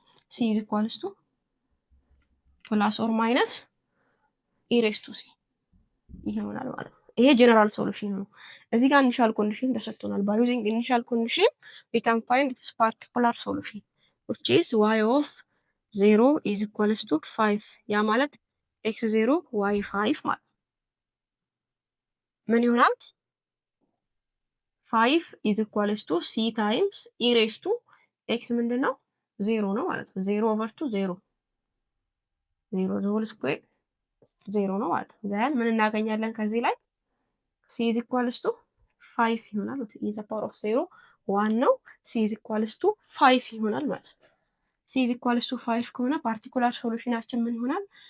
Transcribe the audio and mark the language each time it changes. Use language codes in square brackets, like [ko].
[en] ሲ ኢዝ ኢኳልስ ቱ ፕላስ ኦር ማይነስ ኢ ሬስ ቱ ሲ [am] ይሆናል ማለት ነው። ይሄ ጀነራል ሶሉሽን ነው። እዚህ ጋር ኢኒሻል ኮንዲሽን ተሰጥቶናል። [en] ባይ ዩዚንግ ኢኒሻል ኮንዲሽን we can find this particular solution which is y of 0 is equals to 5 [am] ያ ማለት x0 y5 ማለት ምን ይሆናል? [en] 5 is equals to c times e raised to [am] ኤክስ ምንድን ነው? ዜሮ ነው ማለት ነው። 0/2 ዜሮ 0 ስኩዌር ዜሮ ነው ማለት ነው። ዘን ምን እናገኛለን ከዚህ ላይ ሲ ኢዝ ኢኳልስ ቱ 5 ይሆናል። ኢዝ ፓወር ኦፍ 0 ዋን ነው። ሲ ኢዝ ኢኳልስ ቱ 5 ይሆናል ማለት ነው። ሲ ኢዝ ኢኳልስ ቱ 5 ከሆነ ፓርቲኩላር ሶሉሽናችን ምን ይሆናል?